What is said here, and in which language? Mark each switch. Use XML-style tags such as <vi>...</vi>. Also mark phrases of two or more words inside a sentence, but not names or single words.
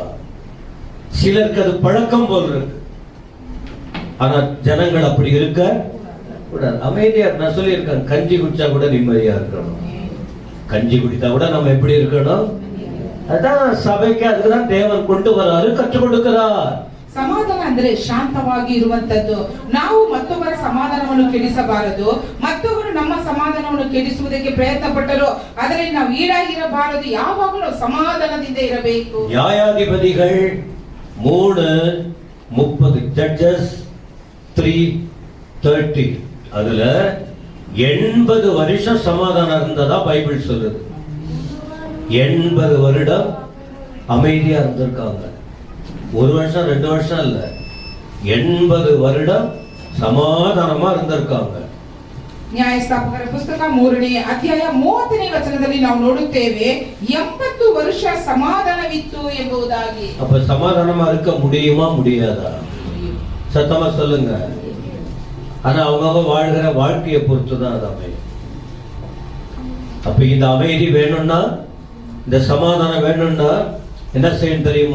<ta>சிலருக்கு அது பழக்கம் போல் இருக்கு, ஆனா ஜனங்கள் அப்படி இருக்க கூடாது. அமைதியா, நான் சொல்லியிருக்கேன், கஞ்சி குடிச்சா கூட நிம்மதியா இருக்கணும். கஞ்சி குடித்தா கூட நம்ம எப்படி இருக்கணும்? அதான் சபைக்கு அதுக்குதான் தேவன் கொண்டு வராரு, கற்றுக் கொடுக்கிறார்.</ta> <kn>ಸಮಾಧಾನ ಅಂದ್ರೆ ಶಾಂತವಾಗಿ ಇರುವಂತದ್ದು. ನಾವು ಮತ್ತೊಬ್ಬರ ಸಮಾಧಾನವನ್ನು ಕೆಡಿಸಬಾರದು, ಮತ್ತೊಬ್ಬರು ನಮ್ಮ ಸಮಾಧಾನವನ್ನು ಕೆಡಿಸುವುದಕ್ಕೆ ಪ್ರಯತ್ನ ಪಟ್ಟರು ಅದರಲ್ಲಿ ನಾವು ಈಡಾಗಿರಬಾರದು. ಯಾವಾಗಲೂ ಸಮಾಧಾನದಿಂದ ಇರಬೇಕು. ನ್ಯಾಯಾಧಿಪತಿಗಳು 3:30, ಜಡ್ಜಸ್ 3:30,</kn> <ta>அதுல 80 வருஷம் சமாதானம் இருந்ததா பைபிள் சொல்லுது. 80 வருடம் அமைதியா இருந்திருக்காங்க. 1 வருஷம் 2 வருஷம் இல்ல, 80 வருடம் ಸಮಾಧಾನமா இருந்திருக்காங்க.</ta> <kn>ನ್ಯಾಯಸ್ಥಾಪಕರ ಪುಸ್ತಕ 3ನೇ ಅಧ್ಯಾಯ 30ನೇ ವಚನದಲ್ಲಿ ನಾವು ನೋಡುತ್ತೇವೆ 80 ವರ್ಷ ಸಮಾಧಾನವಿತ್ತು ಎಂಬುದಾಗಿ.</kn> <ta>அப்ப சமாதானமா இருக்க முடியுமா முடியாதா? சத்தமா சொல்லுங்க. ஆனா அவங்க வாழ்கிற வாழ்க்கையை பொறுத்துதான் அது அமையும். அப்ப இந்த அமைதி வேணும்னா, இந்த சமாதானம் வேணும்னா என்ன செய்யணும் தெரியுமா?</ta>